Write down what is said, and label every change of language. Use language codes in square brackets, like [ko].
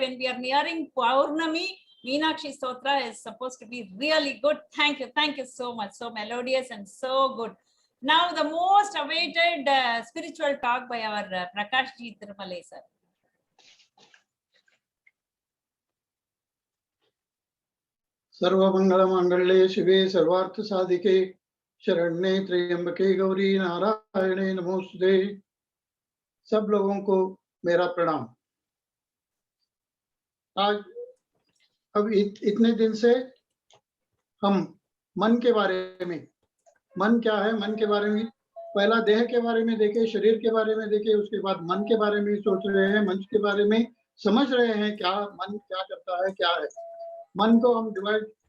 [en] When we are nearing Paurnami, Meenakshi Stotra is supposed to be really good. Thank you so much. So melodious and so good. Now the most awaited spiritual talk by our Prakash Ji Tirumale sir. [sa] सर्वमंगलमांगल्ये शिवे सर्वार्थ साधिके शरण्ये त्र्यंबके गौरी नारायणे नमोस्तुते। [hi] सब लोगों को मेरा प्रणाम। आज अब इतने दिन से हम मन के बारे में, मन क्या है, मन के बारे में पहला देह के बारे में देखे, शरीर के बारे में देखे, उसके बाद मन के बारे में सोच रहे हैं, मन के बारे में समझ रहे हैं क्या मन क्या करता है, क्या है मन को हम डिवाइड।